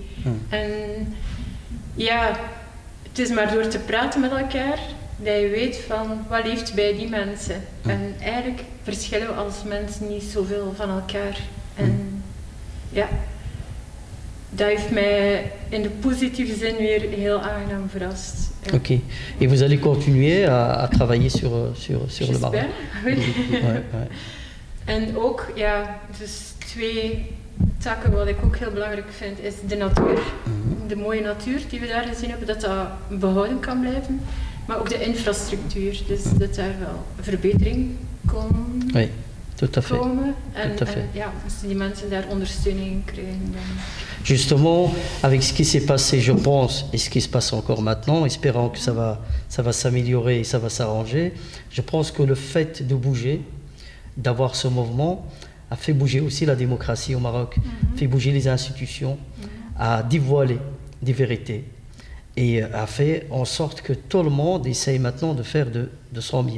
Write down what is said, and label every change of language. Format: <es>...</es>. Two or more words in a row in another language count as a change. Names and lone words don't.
<nl>En ja, het is maar door te praten met elkaar dat je weet van wat leeft bij die mensen. En eigenlijk verschillen we als mensen niet zoveel van elkaar. En ja, dat heeft mij in de positieve zin weer heel aangenaam verrast. Ja. Ok.</nl> <fr>Et vous allez continuer à travailler sur le Maroc? Oui. Ouais.</fr> <nl>En ook, ja, dus 2 takken wat ik ook heel belangrijk vind, is de natuur. de mooie natuur die we daar gezien hebben, dat dat behouden kan blijven. Maar ook de infrastructuur, dus dat daar wel verbetering kon</nl> <fr>Oui, tout à fait.</fr> <nl>komen. En,</nl> <fr>Tout à fait.</fr> <nl>ja, als die mensen daar ondersteuning krijgen, dan...</nl> <fr>Justement, avec ce qui s'est passé, je pense, et ce qui se passe encore maintenant, espérant que ça va s'améliorer et ça va s'arranger, je pense que le fait de bouger, d'avoir ce mouvement, a fait bouger aussi la démocratie au Maroc, fait bouger les institutions, a dévoilé des vérités et a fait en sorte que tout le monde essaye maintenant de faire de son mieux.</fr>